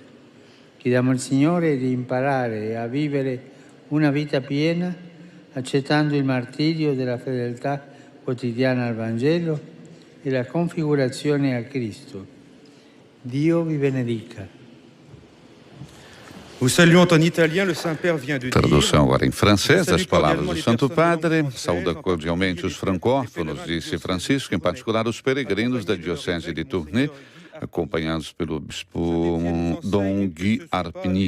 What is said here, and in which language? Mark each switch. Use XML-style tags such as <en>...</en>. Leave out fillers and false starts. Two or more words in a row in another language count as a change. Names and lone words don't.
<it>Chiediamo al Signore di imparare a vivere una vita piena, accettando il martirio della fedeltà quotidiana al Vangelo e la configurazione a Cristo. Dio vi benedica.</it> <pt>Tradução agora em francês das palavras do Santo Padre. Saúda cordialmente os francófonos, disse Francisco, em particular os peregrinos da Diocese de Tournai, acompanhados pelo bispo Dom Guy Rapigny.</pt>